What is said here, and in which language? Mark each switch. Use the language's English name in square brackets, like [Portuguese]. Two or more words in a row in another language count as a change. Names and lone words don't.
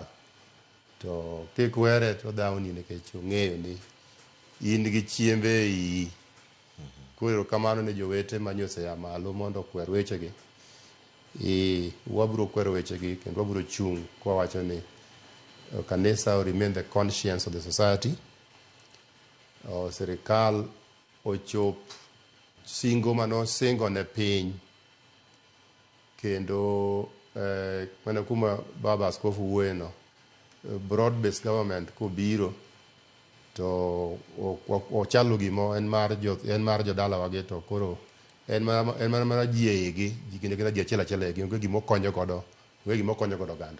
[Luo (Kenya and Tanzania)] To kik were to dhawni nikech ong'eyo ni in gi chiembe e iyi. Koro kamano ne jowete manyose ya malo mondo kwer wechegi. Wabro kwero wechegi kendo wabro chung' kwa wacho ni kanisa [English] remain the conscience of the society. [Luo (Kenya and Tanzania)] Sirikal ochop singo mano singo ne piny. Kendo mana kuma baba askofu wuoyeno, [English] broad based government [Luo (Kenya and Tanzania)] kobiro to ochalo gimo en mar jodala wage to koro en mana ji eigi ji kendo ji achiel eigi onge gimo konyo godo oganda.